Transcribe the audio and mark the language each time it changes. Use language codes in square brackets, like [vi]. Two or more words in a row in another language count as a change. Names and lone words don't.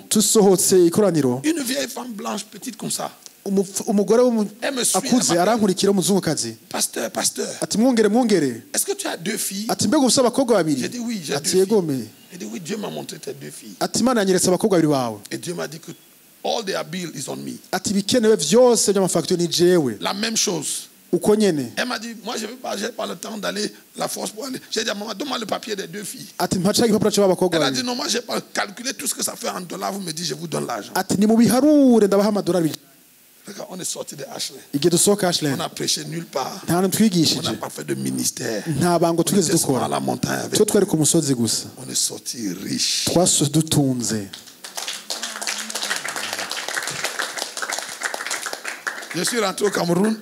[fr] Une vieille femme blanche, petite comme ça. Elle me suit. Pasteur, est-ce que tu as 2 filles? J'ai dit oui, j'ai 2 filles. J'ai dit oui, Dieu m'a montré tes 2 filles. Et Dieu m'a dit que [en] All their bill is on me. [rn] Ati bikenewe vyose by'amafacture ni jewe. [fr] La même chose. [rn] Uko nyene. [fr] Elle m'a dit, moi je n'ai pas le temps d'aller la force pour aller. J'ai dit à maman, donne-moi le papier des 2 filles. [rn] Ati mpacha igipapuro cy'abakobwa. [fr] Elle a dit non, moi j'ai pas calculé tout ce que ça fait en dollars, vous me dites je vous donne l'argent. [rn] Ati ni mubiharure ndabaha amadolari. [fr] On est sorti de Ashland. On n'a prêché nulle part. On n'a pas fait de ministère. On était à la montagne avec nous. On est sorti riche. Je suis rentré au Cameroun.